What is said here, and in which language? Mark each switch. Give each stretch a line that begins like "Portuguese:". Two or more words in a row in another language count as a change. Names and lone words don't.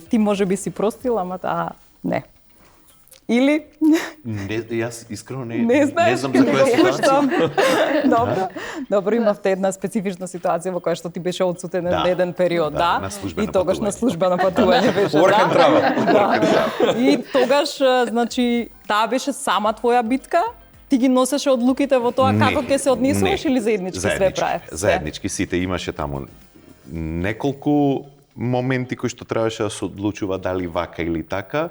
Macedonian: Ти можеби си простила, ама таа не. Или? Не, јас искрено не знаеш, знам за која ситуација. Добро, имавте една специфична ситуација во која што ти беше одсутен еден период, на и тогаш на службено патување беше.
English: Work and travel.
Macedonian: Да. И тогаш, значи, таа беше сама твоја битка? Ти ги носеше одлуките во тоа како ќе се однесуваш или заеднички све правев? Заеднички сите имаше таму неколку моменти кои што требаше да се одлучува дали вака или така.